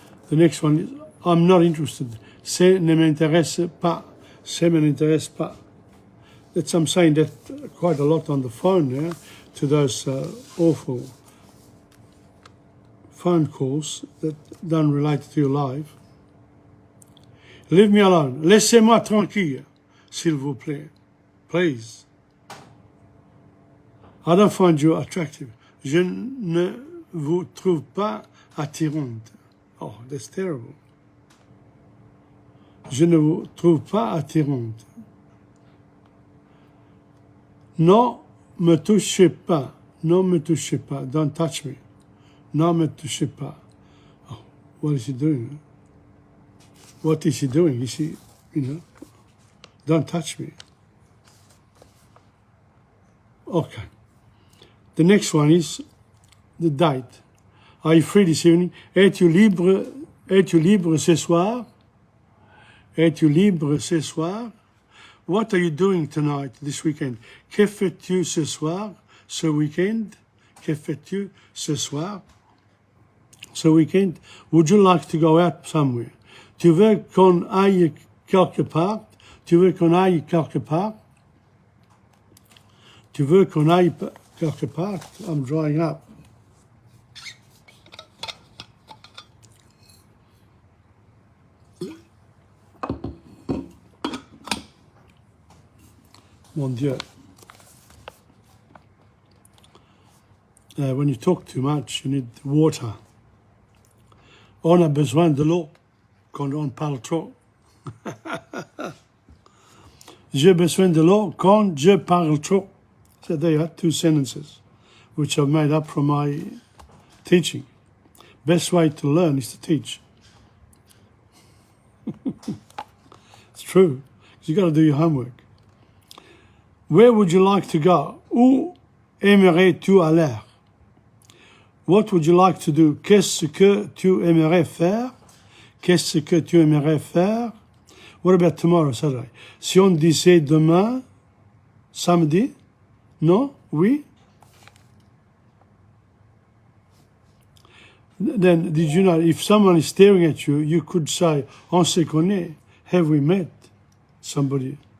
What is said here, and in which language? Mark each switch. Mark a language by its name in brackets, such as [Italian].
[English] The next one is, I'm not interested. [French] Ça ne m'intéresse pas. Ça ne m'intéresse pas. [English] That's, I'm saying that quite a lot on the phone, yeah, to those awful phone calls that don't relate to your life. Leave me alone. [French] Laissez-moi tranquille, s'il vous plaît. [English] Please. I don't find you attractive. [French] Je ne vous trouve pas attirante. [English] Oh, that's terrible. [French] Je ne vous trouve pas attirante. Non, me touchez pas. Non, me touchez pas. [English] Don't touch me. [French] Non, me touchez pas. [English] Oh, what is he doing? What is he doing? Is he, you know, don't touch me. Okay. The next one is the date. Are you free this evening? [French] Es-tu libre ce soir? Es-tu libre ce soir? [English] What are you doing tonight, this weekend? [French] Que fais-tu ce soir, ce weekend? Que fais-tu ce soir, ce weekend? [English] Would you like to go out somewhere? [French] Tu veux qu'on aille quelque part? Tu veux qu'on aille quelque part? Tu veux qu'on aille quelque part? [English] I'm drying up. [French] Mon Dieu. [English] When you talk too much, you need water. [French] On a besoin de l'eau quand on parle trop. J'ai besoin de l'eau quand je parle trop. [English] So there you are, two sentences which I've made up from my teaching. Best way to learn is to teach. It's true. You've got to do your homework. Where would you like to go? [French] Où aimerais-tu aller? [English] What would you like to do? [French] Qu'est-ce que tu aimerais faire? Qu'est-ce que tu aimerais faire? [English] What about tomorrow, Saturday? [French] Si on disait demain, samedi? Non? Oui? [English] Then, did you know, if someone is staring at you, you could say, [French] on se connaît, [English] have we met somebody?